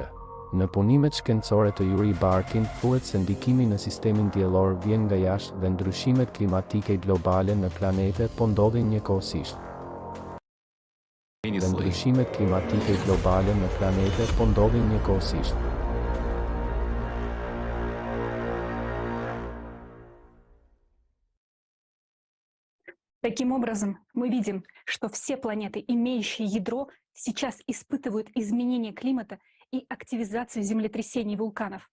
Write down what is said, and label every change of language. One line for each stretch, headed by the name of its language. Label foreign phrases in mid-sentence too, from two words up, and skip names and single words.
Albanian: Në punimet shkencore të Yuri Barkin, thuhet se ndikimi në sistemin diellor vjen nga jashtë dhe ndryshimet klimatike globale në planete po ndodhin njëkohësisht. Dhe ndryshimet klimatike globale në planete po ndodhin njëkohësisht.
Russian: Таким образом, мы видим, что все планеты, имеющие ядро, сейчас испытывают изменение климата и активизацию землетрясений и вулканов.